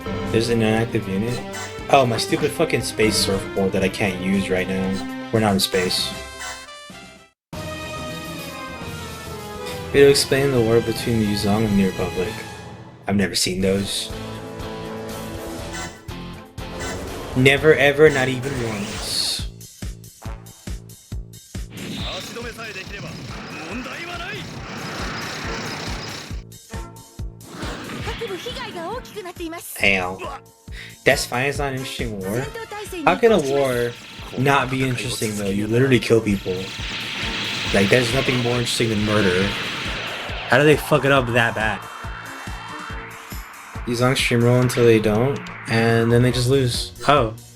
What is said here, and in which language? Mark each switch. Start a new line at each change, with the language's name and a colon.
English: There's an inactive unit. Oh, my stupid fucking space surfboard that I can't use right now. We're not in space. To explain the war between the Yuzong and the Republic. I've never seen those. Never ever, not even once.
Japanese: 足止めさえできれば問題はない。各部被害が大きくなっています。
English: Damn. That's fine, it's not an interesting war. How can a war not be interesting though? You literally kill people. Like, there's nothing more interesting than murder. How do they fuck it up that bad? Yuzong stream roll until they don't, and then they just lose. Oh.